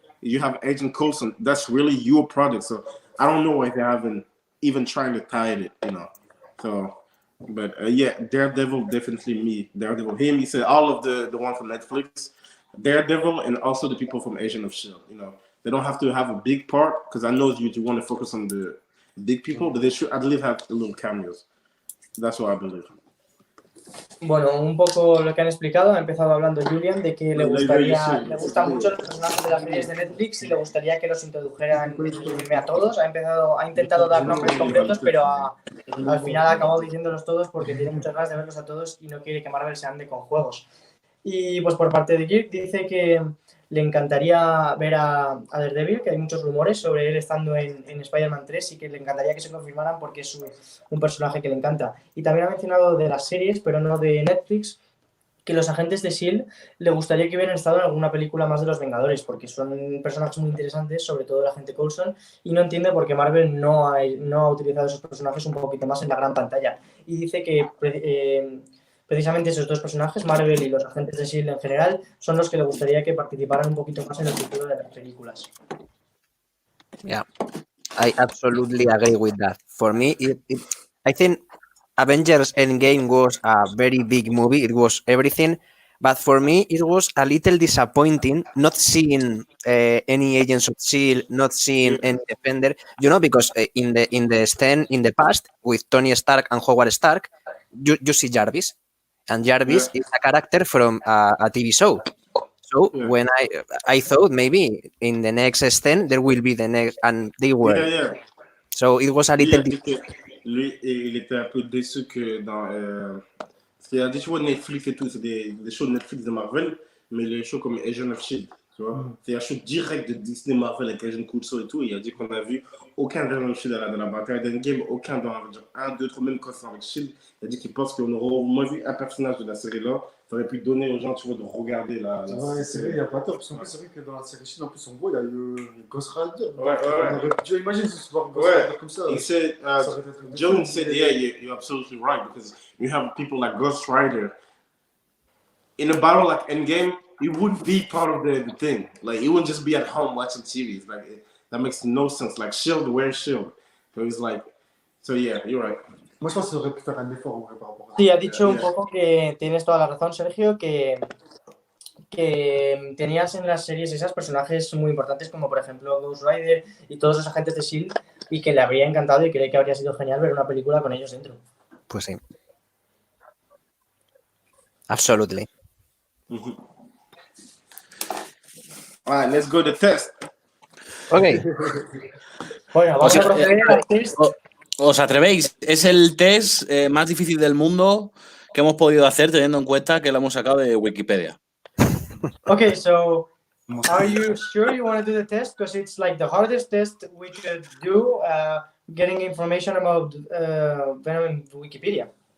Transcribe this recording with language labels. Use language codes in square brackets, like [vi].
[en] You have Agent Coulson, that's really your product, so I don't know why they haven't even trying to tie it, so but yeah, Daredevil, definitely me. Daredevil, him, he said all of the one from Netflix, Daredevil, and also the people from Agent of S.H.I.E.L.D. They don't have to have a big part, because I know you want to focus on the big people, but they should at least have little cameos. That's what I believe. [es] Bueno, un poco lo que han explicado, ha empezado hablando Julian de que le gustan mucho los personajes de las series de Netflix y le gustaría que los introdujeran a todos. Ha intentado dar nombres concretos, pero al final ha acabado diciéndolos todos porque tiene muchas ganas de verlos a todos y no quiere que Marvel se ande con juegos. Y pues por parte de Kirk dice que le encantaría ver a Daredevil, que hay muchos rumores sobre él estando en Spider-Man 3 y que le encantaría que se confirmaran porque es un personaje que le encanta. Y también ha mencionado de las series, pero no de Netflix, que los agentes de S.H.I.E.L.D. le gustaría que hubieran estado en alguna película más de los Vengadores, porque son personajes muy interesantes, sobre todo el agente Coulson, y no entiende por qué Marvel no ha utilizado esos personajes un poquito más en la gran pantalla. Y dice que precisamente esos dos personajes, Marvel y los agentes de S.H.I.E.L.D. en general, son los que le gustaría que participaran un poquito más en el futuro de las películas. [en] Yeah, I absolutely agree with that. For me, I think Avengers Endgame was a very big movie. It was everything. But for me, it was a little disappointing not seeing any Agents of S.H.I.E.L.D., not seeing any Defender, because in the past, with Tony Stark and Howard Stark, you see Jarvis. And Jarvis is a character from a TV show. So when I thought maybe in the next stand there will be the next, and they were. So it was a little. [fr] Lui, il était un peu déçu que dans. Il y a des shows de Netflix et tout, c'est des shows de Netflix de Marvel, mais les shows comme Agent of S.H.I.E.L.D., tu vois. C'est un show direct de Disney Marvel avec Agent Coulson et tout. Et il a dit qu'on a vu aucun Agent of S.H.I.E.L.D. dans la bataille d'Endgame, aucun dans Avengers 1, 2, 3, même quand c'est avec S.H.I.E.L.D. Il a dit qu'il pense qu'on aurait au moins vu un personnage de la série là. Ça aurait pu donner aux gens, tu vois, de regarder la série. Il n'y a pas tort, parce qu'en plus, c'est vrai que dans la série S.H.I.E.L.D., en plus, en gros, il y a eu Ghost Rider. Ouais. On aurait pu imaginer ce soir Ghost Rider comme ça. [en] He said, John said, yeah, you're absolutely right, because you have people like Ghost Rider. In a battle like Endgame, he wouldn't be part of the thing. Like, he wouldn't just be at home watching TV. It's like, that makes no sense. Like, S.H.I.E.L.D., where's S.H.I.E.L.D.? So he's like, so yeah, you're right. [fr] Moi, je pense qu'il aurait pu faire un effort en vrai par rapport à ça. [es] Sí, ha dicho un poco que tienes toda la razón, Sergio, que tenías en las series esas personajes muy importantes como por ejemplo Ghost Rider y todos los agentes de S.H.I.E.L.D. y que le habría encantado y cree que habría sido genial ver una película con ellos dentro. Pues sí. [en] Absolutely. All right, let's go to test. Okay. [es] Bueno, vamos a proceder al test. ¿Os atrevéis? Es el test más difícil del mundo que hemos podido hacer teniendo en cuenta que lo hemos sacado de Wikipedia. [en] Okay, so are you sure you want to do the test? Because it's like the hardest test we could do, getting information about Venom in Wikipedia.